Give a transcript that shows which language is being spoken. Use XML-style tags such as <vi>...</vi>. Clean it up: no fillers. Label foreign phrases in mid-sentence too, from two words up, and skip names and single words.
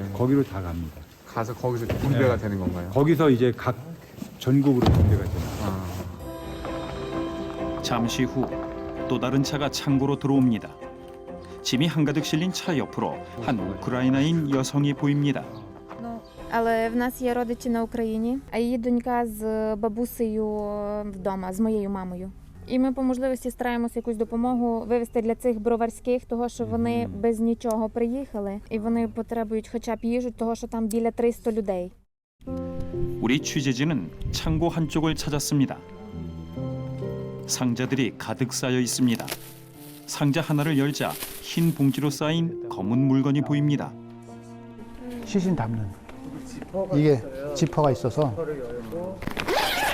<ko>거기로 다 갑니다. 가서 거기서 분배가 네. 되는 건가요? 거기서 이제 각 전국으로 분배가 돼요. 잠시 후 또 다른 차가 창고로 들어옵니다. 짐이 한가득 실린 차 옆으로 한 우크라이나인 여성이 보입니다.</ko> <uk>Але в нас є родичі на Україні, а її донька з бабусею вдома, з моєю мамою. І ми по можливості стараємося якусь допомогу вивезти для цих броварських, того що вони без нічого приїхали, і вони потребують хоча б їжу, того що там біля 300 людей.</uk> <ko>우리 취재진은 창고 한쪽을 찾았습니다. 상자들이 가득 쌓여 있습니다. 상자 하나를 열자 흰 봉지로 쌓인 검은 물건이 보입니다. 시신 담는 이게 지퍼가 있어서</ko>